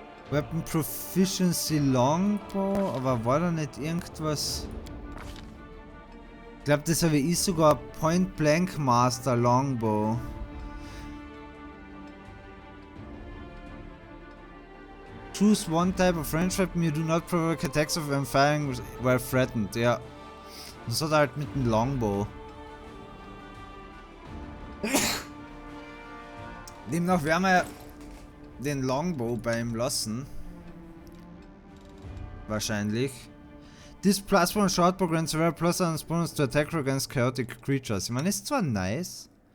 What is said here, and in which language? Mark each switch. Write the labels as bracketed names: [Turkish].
[German] Weapon Proficiency Longbow, aber war da nicht irgendwas... Ich glaube, das habe ich sogar Point Blank Master Longbow. [English] Choose one type of range weapon you do not provoke attacks of when firing while threatened. [German] Ja. Das hat er halt mit dem Longbow. Demnach werden wir den Longbow bei ihm lassen. Wahrscheinlich. [English] This plus one shortbow grants a rare plus one bonus to attack against chaotic creatures. [German] Ich meine, ist zwar nice.